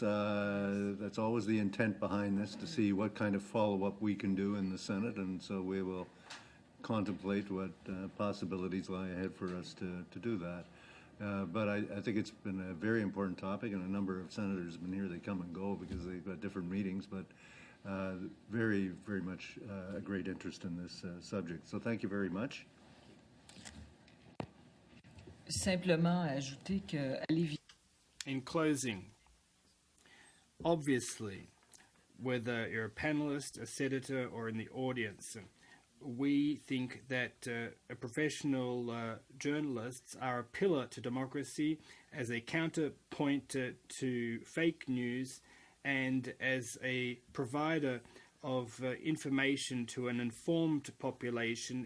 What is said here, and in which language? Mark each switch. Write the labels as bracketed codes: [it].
[en] That's always the intent behind this, to see what kind of follow-up we can do in the Senate, and so we will contemplate what possibilities lie ahead for us to do that. But I think it's been a very important topic, and a number of senators have been here. They come and go because they've got different meetings, but very, very much a great interest in this subject. So thank you very much. [fr] Simplement ajouter que à l'évidence. [en] In closing, obviously, whether you're a panelist, a senator, or in the audience, we think that professional journalists are a pillar to democracy as a counterpoint to fake news and as a provider of information to an informed population.